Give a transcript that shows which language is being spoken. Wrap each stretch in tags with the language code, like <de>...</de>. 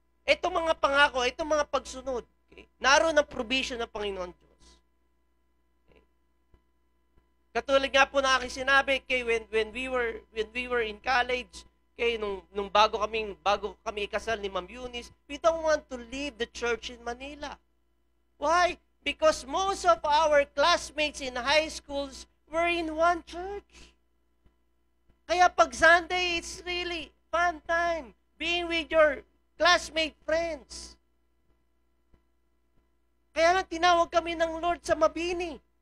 <tl>Itong mga pangako, itong mga pagsunod, naroon ang provision ng Panginoon Diyos. Okay.</tl> <en>Katulad nga po na aking sinabi, when we were in college,</en> <tl>nung bago kami ikasal ni Ma'am Eunice,</tl> <en>we don't want to leave the church in Manila. Why? Because most of our classmates in high schools were in one church.</en> <tl>Kaya pag Sunday,</tl> <en>it's really fun time being with your classmate friends.</en> <tl>Kaya lang tinawag kami ng Lord sa Mabini.</tl>